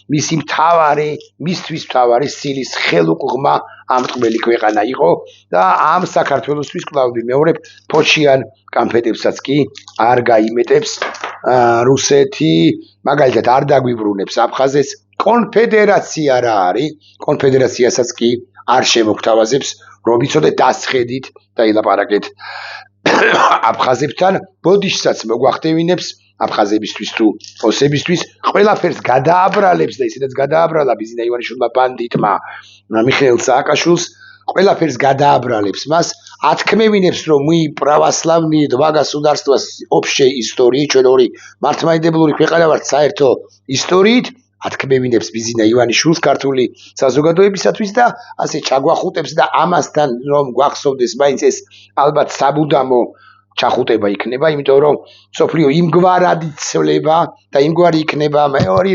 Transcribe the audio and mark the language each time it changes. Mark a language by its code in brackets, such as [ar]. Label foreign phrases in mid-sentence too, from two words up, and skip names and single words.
[ka] მისთვის მთავარი სილის ხელუყრმა ამტყმელი ქვეყანა იყო და ამ საქართველოსთვის კვლავ ვიმეორებ ფოჩიან კამფეტებსაც კი არ გაიმეტებს რუსეთი, მაგალითად არ დაგვიბრუნებს აფხაზეთს, კონფედერაცია რა არის, კონფედერაციასაც კი არ შემოგთავაზებს, რომ იცოდეთ დასხედით და ილაპარაკეთ აფხაზებთან, ბოდიშსაც მოგვახდევინებს აფხაზებისთვის თუ ოსებისთვის, ყველაფერს გადააბრალებს და ისედაც გადააბრალა ბიზინა ივანიშვილმა ბანდიტმა მიხეილ სააკაშვილს, ყველაფერს გადააბრალებს მას, ათქმევინებს, [ru] რომ мы православные два государства общей истории, [ka] ჩვენ ორი მართლმადიდებლური ქვეყანა ვართ საერთო ისტორიით, ათქმევინებს ბიზინა ივანიშვილს ქართული საზოგადოებისათვის და ასე ჩაგვახუტებს და ამასთან რომ გვახსოვდეს მაინც ეს ალბათ საბუდამო ჩახუტება იქნება, იმიტომ რომ სოფლიო იმგვარად იცვლება და იმგვარი იქნება მეორე